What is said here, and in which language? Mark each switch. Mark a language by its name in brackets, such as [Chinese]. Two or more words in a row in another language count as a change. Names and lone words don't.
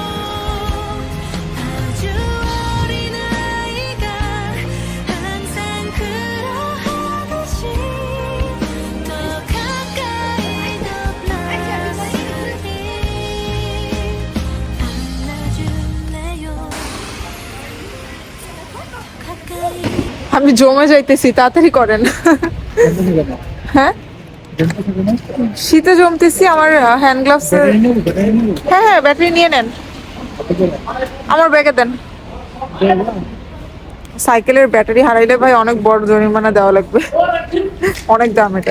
[Korean] 아주 어린 아이가 항상 그러하듯이 더 가까이 더 나서니 안아줄래요 가까이 [Bangla] আমি জমে যাইতেছি, তাড়াতাড়ি করেন। হ্যাঁ শীতে জমতেছি। আমার [English] hand gloves, [Bangla] হ্যাঁ হ্যাঁ ব্যাটারি নিয়ে নেন, আমার ব্যাগে দেন। সাইকেলের ব্যাটারি হারাইলে ভাই অনেক বড় জরিমানা দেওয়া লাগবে, অনেক দাম এটার।